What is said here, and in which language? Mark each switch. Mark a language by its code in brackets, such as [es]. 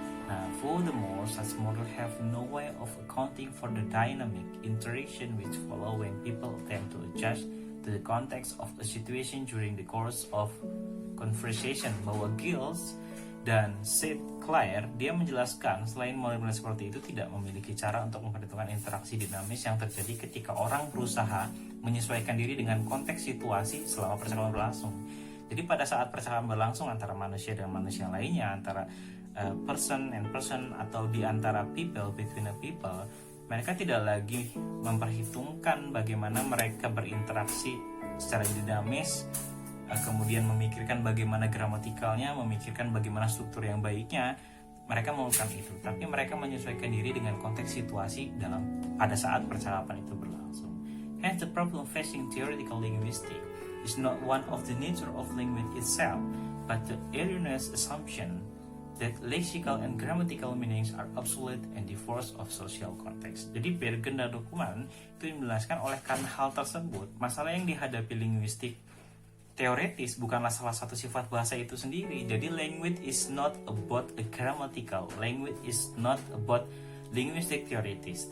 [en] Nah, furthermore, such model have no way of accounting for the dynamic interaction which follow when people attempt to adjust to the context of a situation during the course of conversation. [id] Bahwa Giles dan St. Clair, dia menjelaskan selain model-model seperti itu tidak memiliki cara untuk memperhitungkan interaksi dinamis yang terjadi ketika orang berusaha menyesuaikan diri dengan konteks situasi selama percakapan berlangsung. Jadi pada saat percakapan berlangsung antara manusia dan manusia lainnya, antara [en] person and person, [id] atau di antara people, [en] between the people, [id] mereka tidak lagi memperhitungkan bagaimana mereka berinteraksi secara dinamis, kemudian memikirkan bagaimana gramatikalnya, memikirkan bagaimana struktur yang baiknya. Mereka melakukan itu, tapi mereka menyesuaikan diri dengan konteks situasi pada saat percakapan itu berlangsung. [en] Hence, the problem facing theoretical linguistics is not one of the nature of language itself, but the erroneous assumption that lexical and grammatical meanings are obsolete and divorced of social context. [id] Jadi Bergen dan Dokuman itu menjelaskan oleh karena hal tersebut, masalah yang dihadapi linguistik teoretis bukanlah salah satu sifat bahasa itu sendiri. Jadi [en] language is not about a grammatical, language is not about linguistic theoretis.